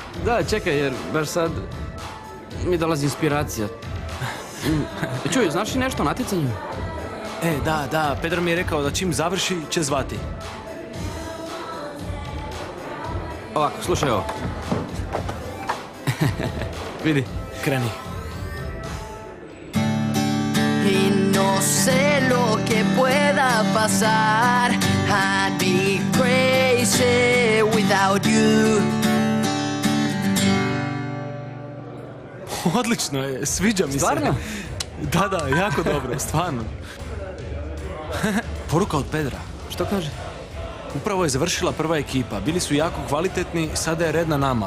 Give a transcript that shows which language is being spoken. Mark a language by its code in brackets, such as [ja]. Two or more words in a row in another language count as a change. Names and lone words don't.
[hr] Da, čekaj, jer baš sad mi dolazi inspiracija. Čuj, znaš li nešto o natjecanju? Da, Pedro mi je rekao da čim završi će zvati. Ovako, slušaj ovo. Vidi. Kreni. [es] Y no sé lo que pueda pasar. [en] I'd be crazy without you. [hr] Odlično je, sviđa mi se. Stvarno? Da, jako dobro, stvarno. Poruka od Pedra. Što kaže? Upravo je završila prva ekipa, bili su jako kvalitetni, sada je red na nama.